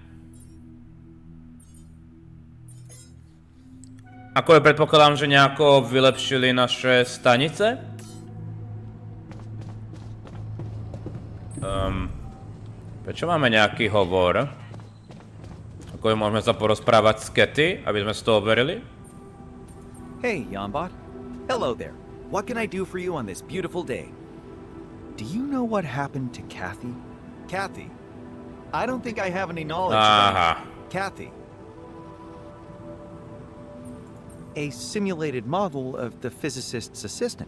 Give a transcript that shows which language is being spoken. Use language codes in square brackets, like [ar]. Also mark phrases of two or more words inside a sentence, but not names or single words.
[sk] Ako je, predpokladám, že nejako vylepšili naše stanice? Prečo máme nejaký hovor? Ako je, môžeme sa porozprávať s CATHY, aby sme si to overili? [en] Hey, JANBOt. Hello there. What can I do for you on this beautiful day? Do you know what happened to Kathy? Kathy. I don't think I have any knowledge about Kathy. A simulated model of the physicist's assistant.